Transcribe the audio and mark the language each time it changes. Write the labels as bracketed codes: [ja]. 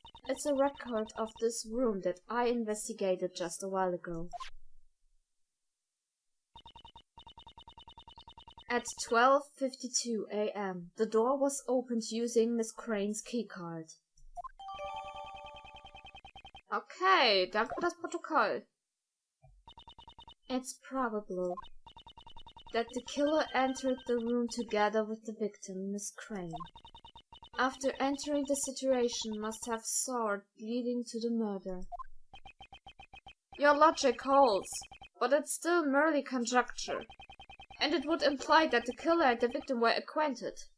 [en] It's a record of this room that I investigated just a while ago. At 12:52 a.m., the door was opened using Miss Crane's keycard. [de] Okay, danke für das Protokoll. [en] It's probable that the killer entered the room together with the victim, Miss Crane. after entering the situation, must have saw it leading to the murder. Your logic holds, but it's still merely conjecture, and it would imply that the killer and the victim were acquainted.